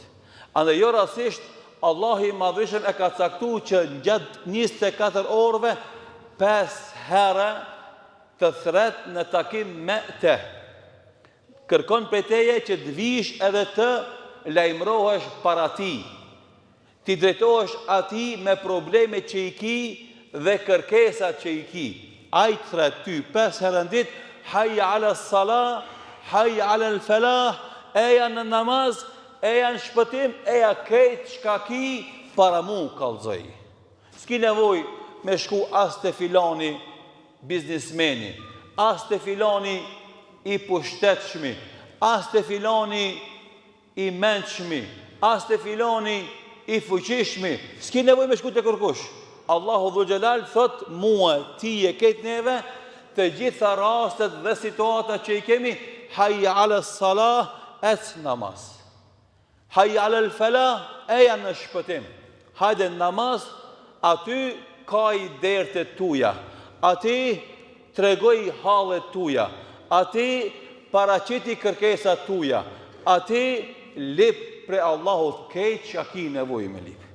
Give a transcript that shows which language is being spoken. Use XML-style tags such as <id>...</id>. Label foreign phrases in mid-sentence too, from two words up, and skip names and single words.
<sq>Andaj jo rastisht, Allahu i madhëshëm e ka caktuar që gjatë 24 orëve 5 herë të thret në takim me te. Kërkon prej teje që të vish edhe të lajmërohesh para tij. Ti drejtohesh atij me problemet që i ki dhe kërkesat që i ki. Ai të thret ty 5 herë në ditë,</sq> <ar>حي على الصلاة حي على الفلاح,</ar> <sq>eja në namaz, eja në shpëtim, eja kejt shka ki para mu kallëzoj. S'ki nevoj me shku as të filani biznismeni, as të filani i pushtetshmi, as të filani i mençmi, as të filoni i fuqishmi, s'ki nevojë me shku te kërkush. Allahu Dhul Xhelal thot mua, ti e ketë neve të gjitha rastet dhe situata që i kemi,</sq> <ar>حي على الصلاة,</ar> <sq>et namaz.</sq> <ar>حي على الفلاح,</ar> <sq>eja në shpëtim. Hajde namaz, aty ka i dertet tuja, aty tregoj hallet tuja, aty paraqiti kërkesat tuja, aty lip pre Allahut keq që ki nevojë me lip.</sq>